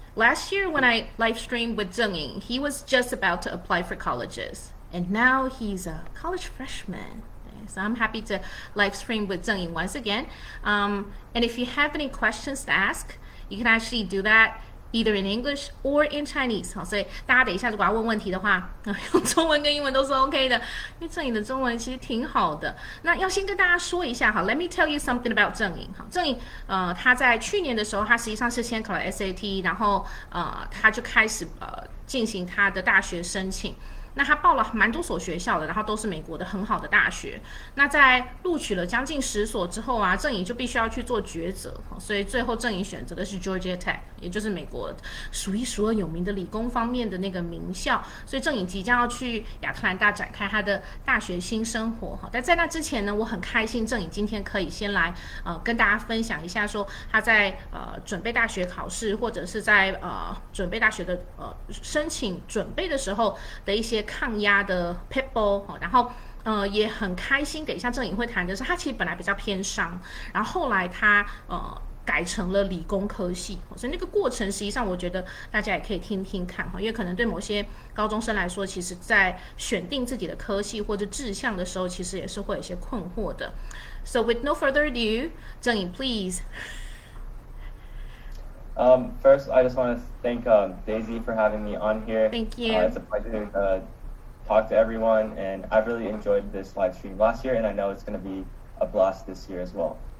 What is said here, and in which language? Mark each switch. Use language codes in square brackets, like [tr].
[en] Last year when I live streamed with Zheng-Ying, he was just about to apply for colleges, and now he's a college freshman. So I'm happy to live stream with Zheng-Ying once again. And if you have any questions to ask, you can actually do that either in English or in Chinese. [zh] 好，所以大家等一下如果要问问题的话，用中文跟英文都是 OK 的，因为郑颖的中文其实挺好的。那要先跟大家说一下，好 ， [en] Let me tell you something about [zh] 郑颖。好，郑颖他在去年的时候，他实际上是先考了 SAT， 然后他就开始进行他的大学申请。那他报了蛮多所学校的，然后都是美国的很好的大学。那在录取了将近10所之后啊，郑颖就必须要去做抉择，所以最后郑颖选择的是 Georgia Tech， 也就是美国数一数二有名的理工方面的那个名校。所以郑颖即将要去亚特兰大展开他的大学新生活。但在那之前呢，我很开心郑颖今天可以先来跟大家分享一下，说他在准备大学考试，或者是在准备大学的申请准备的时候的一些抗压的 pitfall， 然后也很开心。等一下郑颖会谈的是，他其实本来比较偏商，然后后来他改成了理工科系，所以那个过程实际上我觉得大家也可以听听看，因为可能对某些高中生来说，其实在选定自己的科系或者志向的时候，其实也是会有一些困惑的。 [en] So with no further ado, 郑颖 please. First, I just want to thank Daisy for having me on here. Thank you. It's a pleasure to talk to everyone, and I've really enjoyed this live stream last year, and I know it's going to be a blast this year as well.